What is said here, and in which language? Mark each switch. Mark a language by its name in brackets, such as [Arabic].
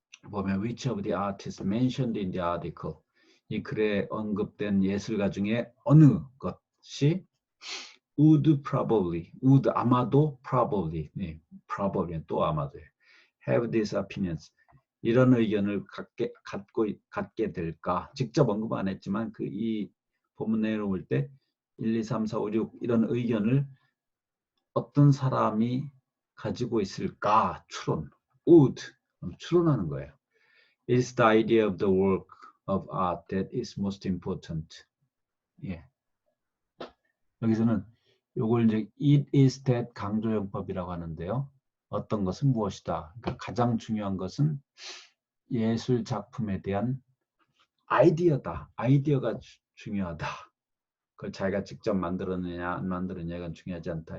[Korean] 보면 [English] which of the artists mentioned in the article [Korean] 이 글에 언급된 예술가 중에 어느 것이 [English] would probably, would [Korean] 아마도 [English] probably, [Korean] 네, [English] probably [Korean] 또 아마도 [English] have these opinions [Korean] 이런 의견을 갖게 될까? 직접 언급 안 했지만 이 본문 내용을 볼 때 1, 2, 3, 4, 5, 6 이런 의견을 어떤 사람이 가지고 있을까? 추론, would 추론하는 거예요. [English] It's the idea of the work of art that is most important. [Korean] 예. 여기서는 요걸 이제 it is that 강조용법이라고 하는데요. 어떤 것은 무엇이다. 그러니까 가장 중요한 것은 예술 작품에 대한 아이디어다. 아이디어가 중요하다. 그걸 자기가 직접 만들었느냐 안 만들었느냐가 중요하지 않다.